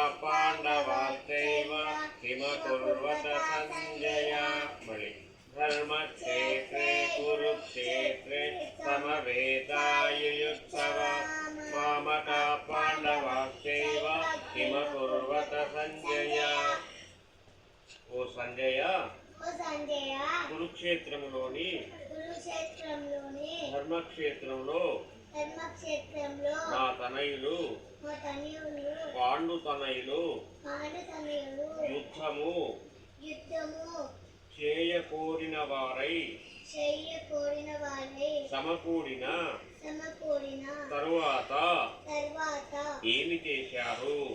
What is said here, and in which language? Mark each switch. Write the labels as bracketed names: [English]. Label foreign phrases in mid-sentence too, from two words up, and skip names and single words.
[Sanskrit] पाण्डवाश्चैव किमकुर्वत सञ्जय बलि धर्मक्षेत्रे कुरुक्षेत्रे समवेतायुयुत्सवः मामका पाण्डवाश्चैव किमकुर्वत सञ्जय ओ संजय [Telugu] కురుక్షేత్రంలోని ధర్మక్షేత్రంలో నా తనయులు పాండు తనయులు యుద్ధము చేయకోరిన వారై సమకూడిన తరువాత ఏమి చేశారు?